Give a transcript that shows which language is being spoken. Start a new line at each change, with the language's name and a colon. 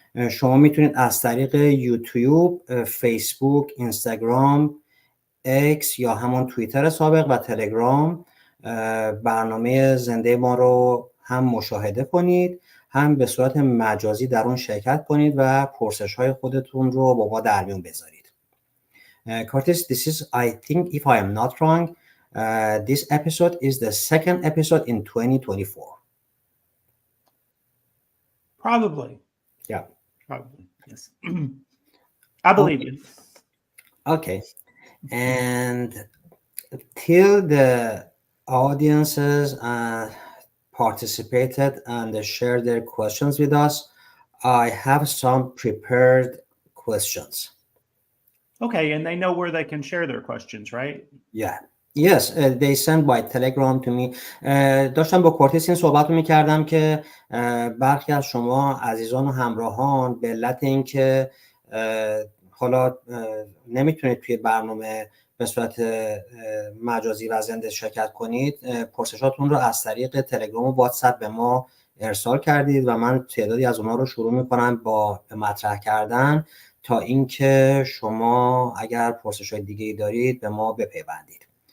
Persian: شما میتونید از طریق یوتیوب، فیسبوک، اینستاگرام، اکس یا همون توییتر سابق و تلگرام برنامه زنده ما رو هم مشاهده کنید، هم به صورت مجازی در اون شرکت کنید و پرسش‌های خودتون رو با ما در میون بذارید.
English: Curtis, this is, I think, if I am not wrong, this episode is the second episode in 2024. Probably. Yeah. Probably, yes. I believe you. Okay. And till the audiences participated and shared their questions with us, I have some prepared questions. Okay, and they know where they can share their questions, right? Yeah. Yes, they sent by telegram to me.
Persian: داشتم با کورتیس این صحبت رو میکردم که برخی از شما عزیزان و همراهان به علت اینکه حالا نمیتونید توی برنامه به صورت مجازی و زنده شرکت کنید، پرسشاتون رو از طریق تلگرام و واتساپ به ما ارسال کردید و من تعدادی از اونها رو شروع میکنم با مطرح کردن تا اینکه شما اگر پرسش‌های دیگه‌ای دارید به ما بپیوندید.